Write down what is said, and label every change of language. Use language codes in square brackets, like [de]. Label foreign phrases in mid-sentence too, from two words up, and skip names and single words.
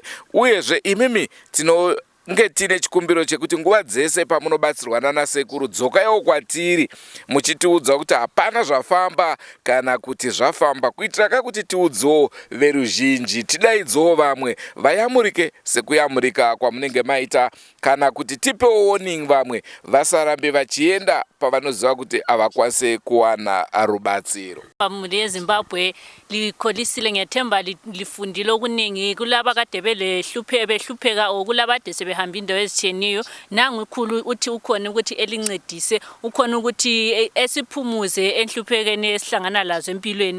[sn] Uyezve imimi tinonge tine chikumbiro chekuti nguva dzese pamunobatsirwa nasekuru dzokaiwo kwatiri muchitiudza kuti hapana zvafamba kana kuti zvafamba, kuitira kuti tiudzewo veruzhinji, tidaidzewo vamwe vayamurike sekuyamurika kwamunenge maita, kana kuti tipewo warning vamwe vasarambe vachienda pavanoziva kuti havakwanise kuwana rubatsiro. [nd] Muri eZimbabwe likholisile ngethemba lifundile okuningi kulaba kade behlupheka okulabade sebehamba indawo ezitshiyeneyo. Nangu ikhulu uthi ukhona ukuthi elincedise, ukhona ukuthi esiphumuze enhluphekeni esihlangana lazo empilweni.